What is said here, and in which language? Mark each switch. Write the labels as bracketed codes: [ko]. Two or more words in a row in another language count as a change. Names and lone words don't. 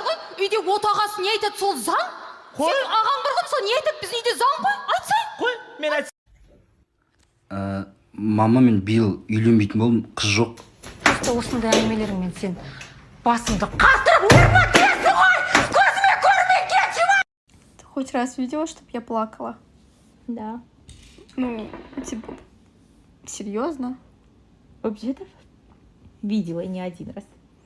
[kk] бар ғой, үйде отағасы не айтады, сол заң. Сен ағаң бар ғой, мысалы не айтады, біз үйде заң ғой, айтсай. Қой, мен айтсам. Мама мен биыл үйленбейтін болдым, қыз жоқ. Осындай әңгімелеріңмен сен басыңды қатырып өрмәтесің ғой! Көзіме көрмей кетші ма! [ru] Ты хоть раз видела, чтоб я плакала? Да. Ну, типа, серьезно? Вообще-то видела и не один раз.